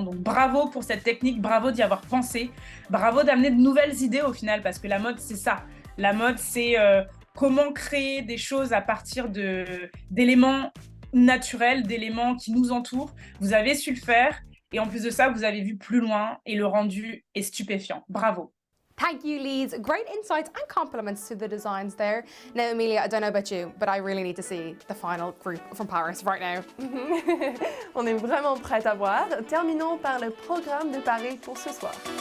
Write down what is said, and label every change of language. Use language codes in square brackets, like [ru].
[fr] Donc bravo pour cette technique, bravo d'y avoir pensé, bravo d'amener de nouvelles idées au final, parce que la mode, c'est ça. La mode, c'est comment créer des choses à partir d'éléments naturels, d'éléments qui nous entourent. Vous avez su le faire, et en plus de ça, vous avez vu plus loin, et le rendu est stupéfiant. Bravo. [en] Thank you, Lise. Great insights and compliments to the designs there. Now, Amelia, I don't know about you, but I really need to see the final group from Paris right now. [fr] On est vraiment prêts à voir. Terminons par le programme de Paris pour ce soir.